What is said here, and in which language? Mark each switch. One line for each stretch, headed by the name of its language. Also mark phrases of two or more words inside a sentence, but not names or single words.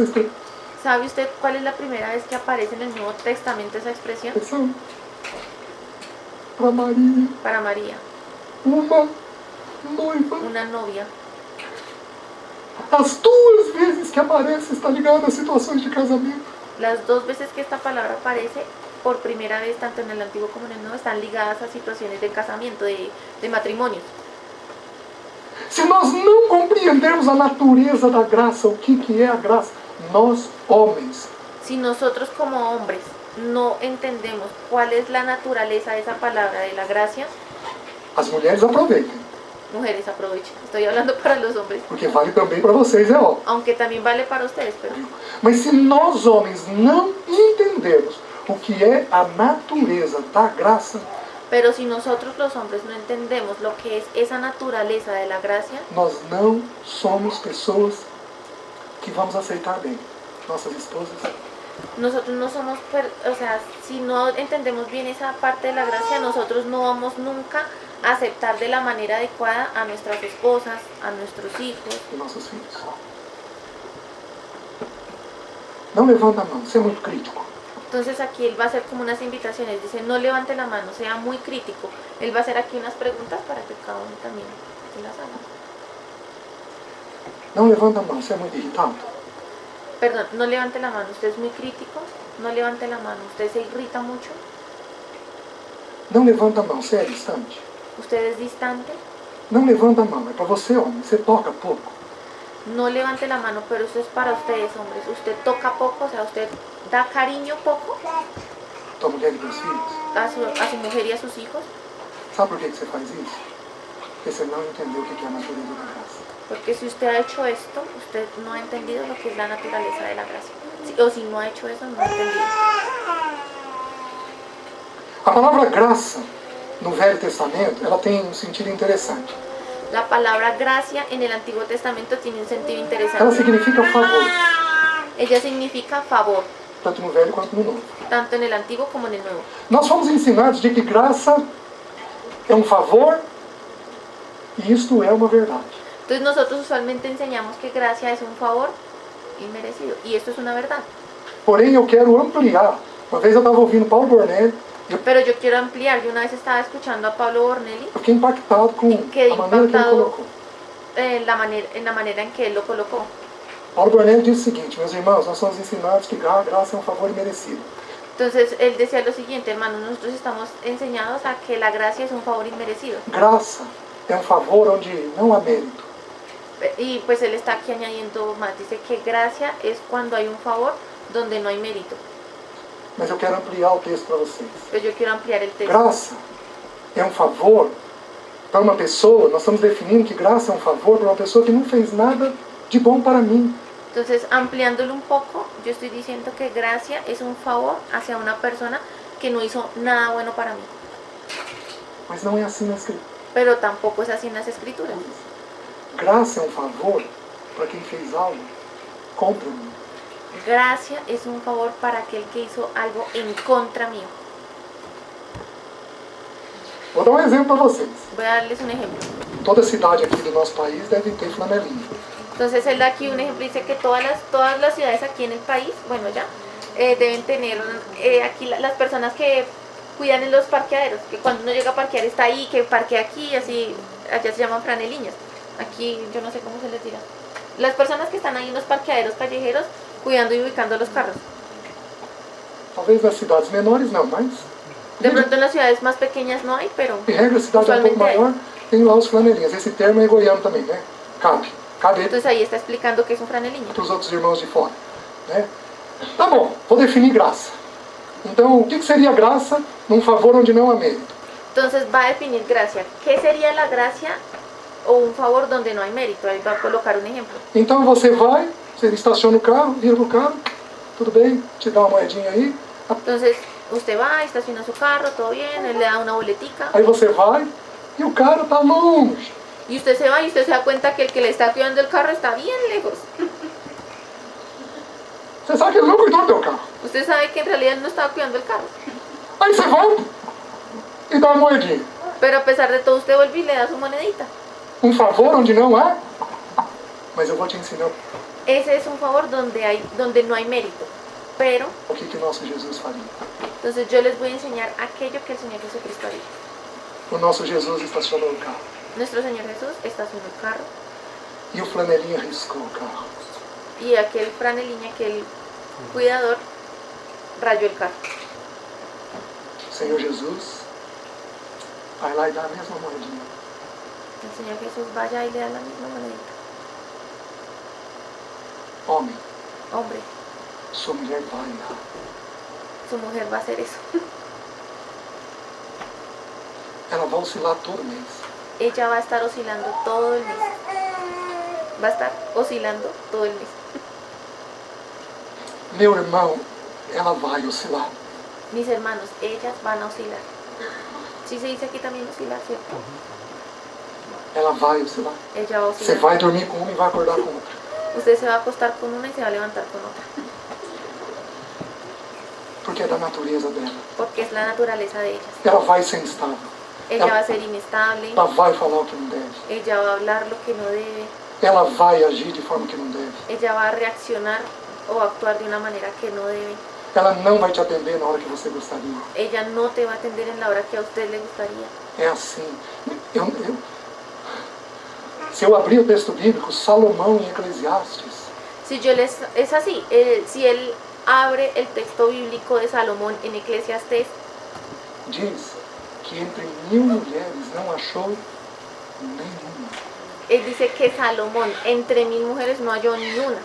Spanish: ¿Sabe usted cuál es la primera vez que aparece en el Nuevo Testamento esa expresión?
Portuguese: expressão? Para Maria,
Spanish: Para María,
Portuguese: uma noiva.
Spanish: una novia.
Portuguese: As duas vezes que aparece está ligada a situações de casamento.
Spanish: Las dos veces que esta palabra aparece, por primera vez, tanto en el Antiguo como en el Nuevo, están ligadas a situaciones de casamiento, de matrimonio.
Portuguese: Se nós não compreendermos a natureza da graça, o que é a graça, nós, homens,
Spanish: Si nosotros como hombres no entendemos cuál es la naturaleza de esa palabra de la gracia,
Portuguese: as mulheres aproveitem,
Spanish: mujeres aprovechen. Estoy hablando para los hombres,
Portuguese: porque vale também para vocês, é óbvio.
Spanish: aunque también vale para ustedes, pero
Portuguese: Mas se nós, homens, não entendermos o que é a natureza da graça,
Spanish: Pero si nosotros los hombres no entendemos lo que es esa naturaleza de la gracia,
Portuguese: nós não somos pessoas que vamos aceitar bem nossas esposas,
Spanish: nosotros no somos, si no entendemos bien esa parte de la gracia, nosotros no vamos nunca a aceptar de la manera adecuada a nuestras esposas, a nuestros hijos.
Portuguese: e nossos filhos. Não levanta a mão, você é muito crítico.
Spanish: Entonces aquí él va a hacer como unas invitaciones, dice no levante la mano, sea muy crítico. Él va a hacer aquí unas preguntas para que cada uno también se las haga.
Portuguese: Não levanta a mão, você é muito irritado.
Spanish: Perdón, no levante la mano, usted es muy crítico, no levante la mano, usted se irrita mucho,
Portuguese: Não levanta a mão, você é distante.
Spanish: usted es distante,
Portuguese: Não levanta a mão, é para você, homem, você toca pouco.
Spanish: no levante la mano, pero eso es para ustedes hombres, usted toca poco, o sea, usted da cariño poco
Portuguese: Tua mulher e teus filhos.
Spanish: a su mujer y a sus hijos,
Portuguese: Sabe por que você faz isso? Porque você não entendeu o que é a natureza da graça.
Spanish: porque si usted ha hecho esto, usted no ha entendido lo que es la naturaleza de la gracia. O si no ha hecho eso, no ha entendido.
Portuguese: A palavra graça, no Velho Testamento, ela tem um sentido interessante.
Spanish: La palabra gracia en el Antiguo Testamento tiene un sentido
Portuguese: Ela
Spanish: interesante.
Portuguese: significa favor,
Spanish: Ella significa favor,
Portuguese: tanto no Velho quanto no Novo.
Spanish: tanto en el Antiguo como en el Nuevo.
Portuguese: Nós fomos ensinados de que graça é um favor e isto é uma verdade.
Spanish: Entonces nosotros usualmente enseñamos que gracia es un favor inmerecido. Y esto es una verdad.
Portuguese: Porém, eu quero ampliar. Uma vez eu estava ouvindo Paulo Bornelli
Spanish: Pero yo quiero ampliar. Yo una vez estaba escuchando a Pablo Bornelli,
Portuguese: Eu fiquei impactado com
Spanish: Quedei
Portuguese: a maneira que ele
Spanish: impactado.
Portuguese: colocou.
Spanish: en la manera en que él lo colocó.
Portuguese: Paulo Bornelli diz o seguinte: meus irmãos, nós somos ensinados que graça é um favor imerecido.
Spanish: Entonces él decía lo siguiente, hermanos, nosotros estamos enseñados a que la gracia es un favor inmerecido.
Portuguese: Graça é um favor onde não há mérito.
Spanish: Y pues él está aquí añadiendo más, dice que gracia es cuando hay un favor donde no hay mérito.
Portuguese: Mas eu quero ampliar o texto para vocês.
Spanish: Pero yo quiero ampliar el texto.
Portuguese: Graça é um favor para uma pessoa, nós estamos definindo que graça é um favor para uma pessoa que não fez nada de bom para mim.
Spanish: Entonces, ampliándolo un poco, yo estoy diciendo que gracia es un favor hacia una persona que no hizo nada bueno para mí.
Portuguese: Mas não é assim na Escritura.
Spanish: Pero tampoco es así en las escrituras.
Portuguese: Graça é um favor para quem fez algo contra mim.
Spanish: Gracia es un favor para aquel que hizo algo en contra mío.
Portuguese: Vou dar um exemplo para vocês.
Spanish: Voy a darles un ejemplo.
Portuguese: Toda cidade aqui do nosso país deve ter flanelinha.
Spanish: Entonces él da aquí un ejemplo, dice que todas las ciudades aquí en el país, bueno ya, deben tener aquí las personas que cuidan en los parqueaderos, que cuando uno llega a parquear está ahí, que parquea aquí, así, allá se llaman franeliñas, aquí yo no sé cómo se les dirá. Las personas que están ahí en los parqueaderos callejeros cuidando y ubicando los carros.
Portuguese: Talvez nas cidades menores não, mas
Spanish: De pronto en las ciudades más pequeñas no hay, pero
Portuguese: em regra a cidade é um pouco
Spanish: usualmente hay.
Portuguese: maior, tem lá os flanelinhas. Esse termo é goiano também, né? Cabe
Spanish: Entonces ahí está explicando que es un franeliño.
Portuguese: para os outros irmãos de fora, né? Tá bom, vou definir graça. Então, o que seria graça num favor onde não há mérito?
Spanish: Entonces va a definir gracia. ¿Qué sería la gracia o un favor donde no hay mérito? Ahí va a colocar un ejemplo.
Portuguese: Então você vai, você estaciona o carro, vira pro carro, tudo bem, te dá uma moedinha aí,
Spanish: Entonces usted va, estaciona su carro, todo bien, él le da una boletica.
Portuguese: aí você vai e o cara tá longe.
Spanish: Y usted se va y usted se da cuenta que el que le está cuidando el carro está bien lejos.
Portuguese: Você sabe que ele não cuidou do teu carro.
Spanish: Usted sabe que en realidad él no estaba cuidando el carro.
Portuguese: Aí você volta e dá uma moedinha.
Spanish: Pero a pesar de todo usted vuelve y le da su monedita.
Portuguese: Um favor onde não há, mas eu vou te ensinar
Spanish: Ese es un favor donde no hay mérito. Pero,
Portuguese: o que nosso Jesus faria.
Spanish: entonces yo les voy a enseñar aquello que el Señor Jesucristo haría.
Portuguese: O nosso Jesus estacionou o carro
Spanish: Nuestro Señor Jesús estacionó el carro
Portuguese: e o flanelinha riscou o carro.
Spanish: y aquel franeliña, aquel cuidador, rayó el carro.
Portuguese: Senhor Jesus vai lá e dá a mesma moedinha.
Spanish: El Señor Jesús vaya y le da la misma monedita.
Portuguese: Homem,
Spanish: Hombre,
Portuguese: sua mulher vai errar.
Spanish: su mujer va a hacer eso.
Portuguese: Ela vai oscilar todo mês.
Spanish: Ella va a estar oscilando todo el mes. Va a estar oscilando todo el mes.
Portuguese: Meu irmão, ela vai oscilar.
Spanish: Mis hermanos, ellas van a oscilar. Sí se dice aquí también oscilar, ¿cierto?
Portuguese: Ela vai oscilar.
Spanish: Ella va a
Portuguese: Você
Spanish: oscilar.
Portuguese: vai dormir com uma e vai acordar com outra.
Spanish: Usted se va a acostar con una y se va a levantar con otra.
Portuguese: Porque é da natureza dela.
Spanish: Porque es la naturaleza de ellas.
Portuguese: Ela vai ser instável.
Spanish: Ella va a ser inestable.
Portuguese: Ela vai falar o que não deve.
Spanish: Ella va a hablar lo que no debe.
Portuguese: Ela vai agir de forma que não deve.
Spanish: Ella va a reaccionar o actuar de una manera que no debe.
Portuguese: Ela não vai te atender na hora que você gostaria.
Spanish: Ella no te va a atender en la hora que a usted le gustaría.
Portuguese: É assim. Se eu abrir o texto bíblico, Salomão em Eclesiastes,
Spanish: Es así, si él abre el texto bíblico de Salomón en Eclesiastés,
Portuguese: diz que entre 1000 mulheres não achou nenhuma.
Spanish: él dice que Salomón entre 1000 mujeres no halló ni una.